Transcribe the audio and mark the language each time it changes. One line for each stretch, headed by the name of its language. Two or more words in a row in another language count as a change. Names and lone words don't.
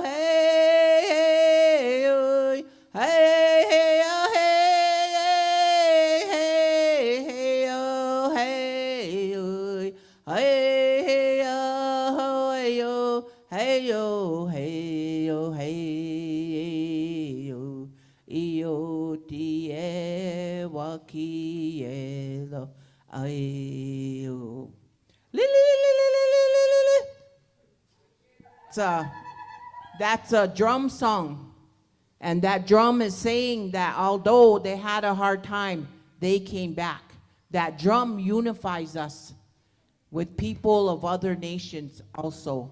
English: hey oh hey hey oh hey hey oh hey oh hey oh hey oh hey oh hey oh io ti e wa ki e lo ai oh li li li li li li li li li. That's a drum song. And that drum is saying that although they had a hard time, they came back. That drum unifies us with people of other nations also.